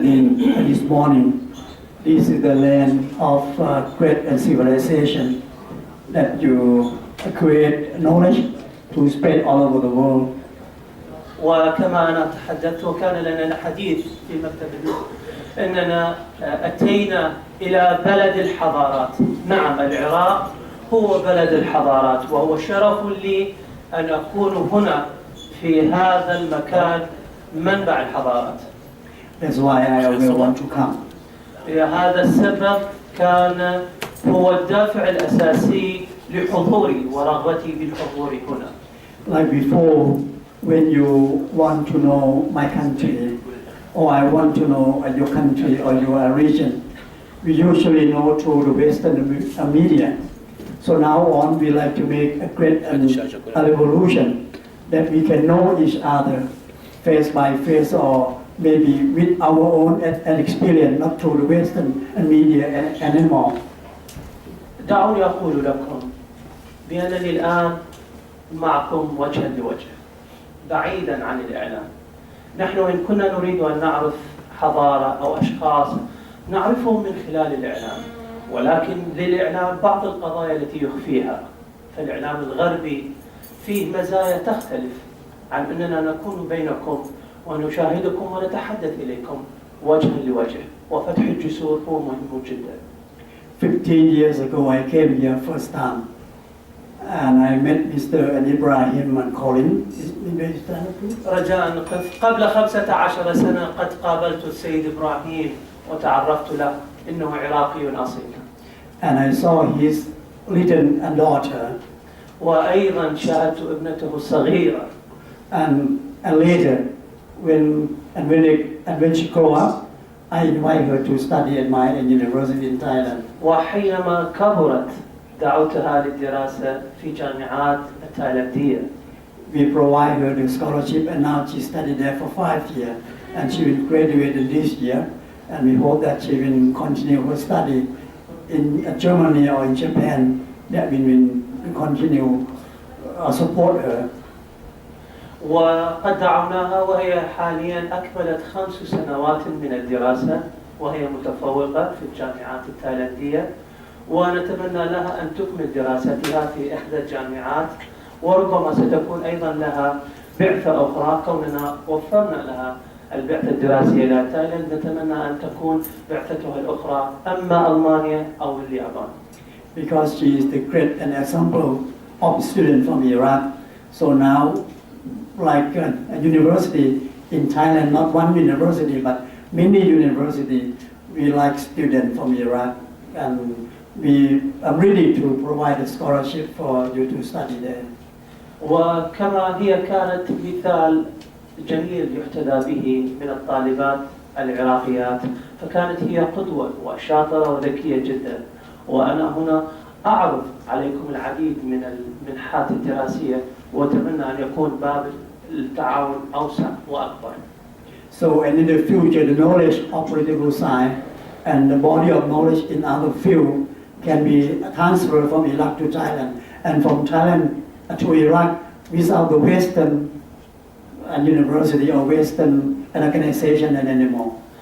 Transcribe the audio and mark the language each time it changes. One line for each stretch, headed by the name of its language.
English: Dean this morning, this is the land of great civilization that you create knowledge to spread all over the world.
Arabic: وكما أنا تحدثت وكان لنا حديث في مكتب أننا أتينا إلى بلد الحضارات. نعم العراق هو بلد الحضارات وهو شرف لي أن أكون هنا في هذا المكان منبع الحضارات.
English: That's why I always want to come.
Arabic: هذا السبب كان هو الدافع الأساسي لحضوري ورغبتي بالحضور هنا.
English: Like before, when you want to know my country, or I want to know your country or your region, we usually know through the Western media. So now on, we like to make a great a revolution that we can know each other face by face or maybe with our own experience, not through the Western media anymore.
Arabic: دعوني أقول لكم بأنني الآن معكم وجها لوجه بعيدا عن الإعلام. نحن إن كنا نريد أن نعرف حضارة أو أشخاص نعرفهم من خلال الإعلام، ولكن للإعلام بعض القضايا التي يخفيها. فالإعلام الغربي فيه مزايا تختلف عن أننا نكون بينكم ونشاهدكم ونتحدث إليكم وجها لوجه، وفتح الجسور هو مهم جدا.
English: 15 years ago I came here first time and I met Mr. Ibrahim and Colin.
Arabic: رجاء قبل 15 سنة قد قابلت السيد إبراهيم وتعرفت له إنه عراقي أصيل.
English: And I saw his little daughter.
Arabic: وأيضا شاهدت ابنته الصغيرة.
English: And later when she grew up, I invited her to study at my university in Thailand.
Arabic: وحينما كبرت دعوتها للدراسة في جامعات التايلندية.
English: We provide her the scholarship and now she studied there for 5 years and she will graduate this year and we hope that she will continue her study in Germany or in Japan, that we will continue support her.
Arabic: وقد دعوناها وهي حاليا أكملت 5 سنوات من الدراسة وهي متفوقة في الجامعات التايلندية، ونتمنى لها أن تكمل دراستها في إحدى الجامعات، وربما ستكون أيضا لها بعثة أخرى. كوننا وفرنا لها البعثة الدراسية إلى تايلاند نتمنى أن تكون بعثتها الأخرى أما ألمانيا أو اليابان.
English: Because she is the great an example of student from Iraq. So now, like a university in Thailand, not one university, but many universities, we like students from Iraq, and we are ready to provide a scholarship for you to study there.
Arabic: وكما هي كانت مثال جميل يحتذى به من الطالبات العراقيات، فكانت هي قدوة وشاطرة وذكية جدا، وأنا هنا أعرض عليكم العديد من المنحات الدراسية وأتمنى أن يكون باب التعاون أوسع وأكبر.
English: So and in the future, the knowledge of political science and the body of knowledge in other fields can be transferred from Iraq to Thailand and from Thailand to Iraq without the Western university or Western organization and anymore.